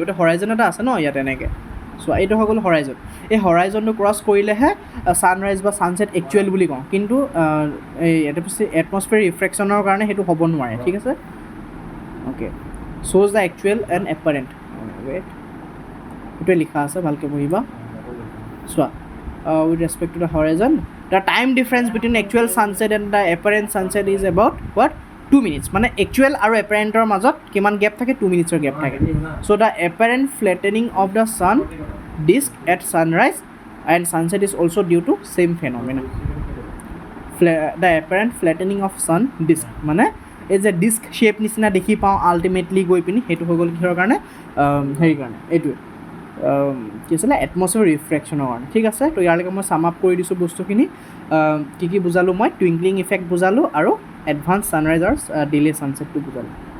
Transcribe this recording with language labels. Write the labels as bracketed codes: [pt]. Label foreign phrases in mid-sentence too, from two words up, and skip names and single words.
[as] এতিয়া হৰাইজন এটা আছে ন ইয়াত এনেকৈ, চ' এইটো হৈ গ'ল হৰাইজন। এই হৰাইজনটো ক্ৰছ কৰিলেহে ছানৰাইজ বা [en] sunset actual [as] বুলি কওঁ, কিন্তু এই [en] atmosphere refractionৰ [as] কাৰণে সেইটো হ'ব নোৱাৰে, ঠিক আছে? [en] okay, shows the actual and apparent, wait [as] সেইটোৱে লিখা আছে, ভালকৈ পঢ়িবা। চোৱা, [en] with respect to the horizon, the time difference between actual sunset and the apparent sunset is about what 2 minutes, [as] মানে actual আৰু apparentৰ মাজত কিমান গেপ থাকে, 2 মিনিটছৰ গেপ থাকে। [en] so the apparent flattening of the sun disk at sunrise and sunset is also due to same phenomena. the apparent flattening of sun disk [as] মানে এই যে [en] disk shape [as] নিচিনা দেখি পাওঁ আল্টিমেটলি গৈ পিনি, সেইটো হৈ গ'ল কিহৰ কাৰণে, হেৰি কাৰণে, এইটোৱে কি আছিলে, [en] atmosphere refractionৰ [as] কাৰণে, ঠিক আছে? তো ইয়ালৈকে মই [en] sum up [as] কৰি দিছোঁ বস্তুখিনি। কি বুজালোঁ মই, [en] twinkling effect [as] বুজালোঁ আৰু [en] advance sunrise [as] আৰু [en] delay sunsetটো [as] বুজালোঁ।